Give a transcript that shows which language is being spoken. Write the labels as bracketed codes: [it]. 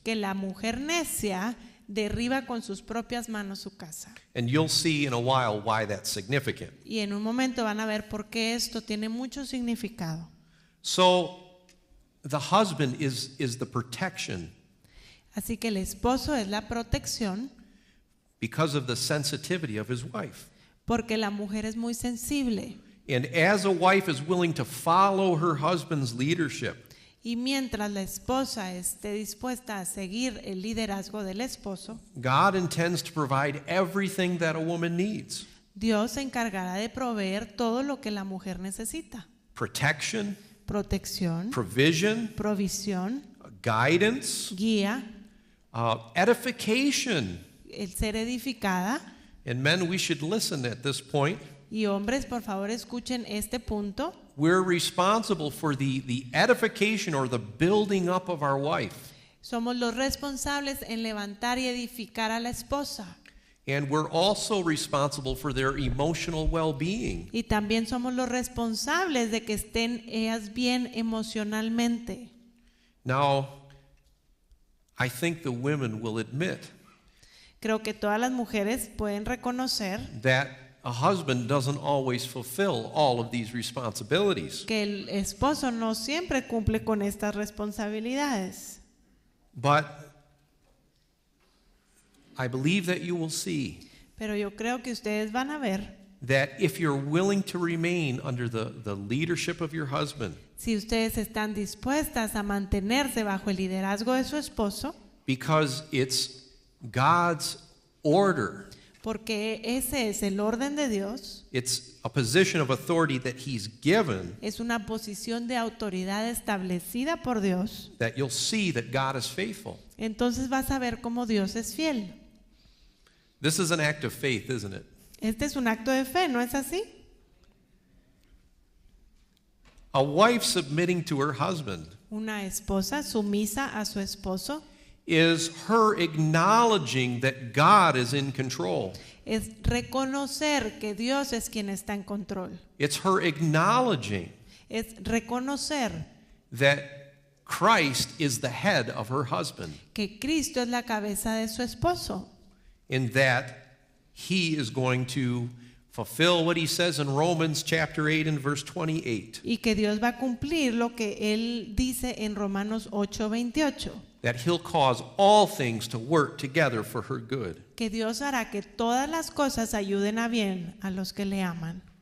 [es] Que la mujer necia derriba con sus propias manos su casa. [en] And you'll see in a while why that's significant. [es] Y en un momento van a ver por qué esto tiene mucho significado. [en] So the husband is the protection [es] Así que el esposo es la protección [en] because of the sensitivity of his wife. [es] porque la mujer es muy sensible. [en] And as a wife is willing to follow her husband's leadership, [es] Y mientras la esposa esté dispuesta a seguir el liderazgo del esposo, [en] God intends to provide everything that a woman needs. [es] Dios se encargará de proveer todo lo que la mujer necesita. [en] Protection, [es] Protección, [en] provision, [es] provisión, [en] guidance, [es] guía, [en] edification. [es] el ser edificada. [en] And men, we should listen at this point. [es] Y hombres, por favor, escuchen este punto. [en] We're responsible for the edification or the building up of our wife. [es] Somos los responsables en levantar y edificar a la esposa. [en] And we're also responsible for their emotional well-being. [es] Y también somos los responsables de que estén ellas bien emocionalmente. [en] Now, I think the women will admit [es] Creo que todas las mujeres pueden reconocer [en] that a husband doesn't always fulfill all of these responsibilities. [es] que el esposo no siempre cumple con estas responsabilidades. [en] But I believe that you will see [es] Pero yo creo que ustedes van a ver, [en] that if you're willing to remain under the leadership of your husband, [es] si ustedes están dispuestas a mantenerse bajo el liderazgo de su esposo, [en] because it's God's order, [es] porque ese es el orden de Dios, [en] it's a position of authority that He's given, [es] es una posición de autoridad establecida por Dios, [en] that you'll see that God is faithful. [es] entonces vas a ver cómo Dios es fiel. [en] This is an act of faith, isn't it? [es] Este es un acto de fe, ¿no es así? [en] A wife submitting to her husband [es] Una esposa sumisa a su esposo [en] is her acknowledging that God is in control. [es] es reconocer que Dios es quien está en control. [en] It's her acknowledging [es] Es reconocer [en] that Christ is the head of her husband [es] que Cristo es la cabeza de su esposo [en] and that he is going to fulfill what he says in Romans chapter 8 and verse 28. [es] y que Dios va a cumplir lo que él dice en Romanos 8:28. [en] That he'll cause all things to work together for her good. [es] Que Dios hará que todas las cosas ayuden a bien a los que le aman.